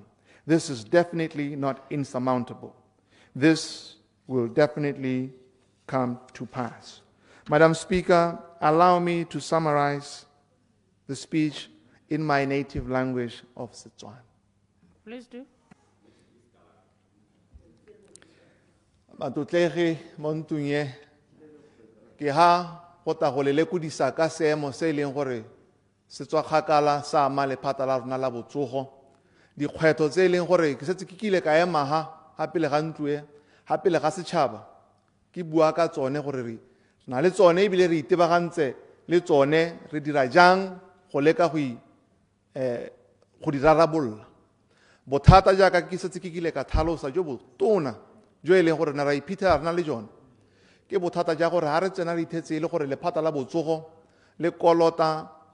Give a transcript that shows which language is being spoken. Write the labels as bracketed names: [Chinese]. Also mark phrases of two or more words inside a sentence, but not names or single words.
[English] This is definitely not insurmountable. This will definitely come to pass. Madam Speaker, allow me to summarize the speech in my native language of Setswana. Please do. [Tswana] Matutlegi montunye ke ha go ta go lelekodisa ka seemo se leng gore se tswa kgakala sa ama lephata la rona la botsogo dikgwetlho tse e leng gore ke setse ke kile ka ema ga pele ga ntlo e ga pele ga setšhaba ke bua ka tsone gore re na le tsone ebile re itebagantse le tsone re dira jang go leka go di rarabolola bothata jaaka ke setse ke kile ka tlhalosa jo botona jo e leng gore na ra iphitlhela re na le jone ke bothata ja gore ga re tsena re ithetse e le gore lephata la botsogo le kolota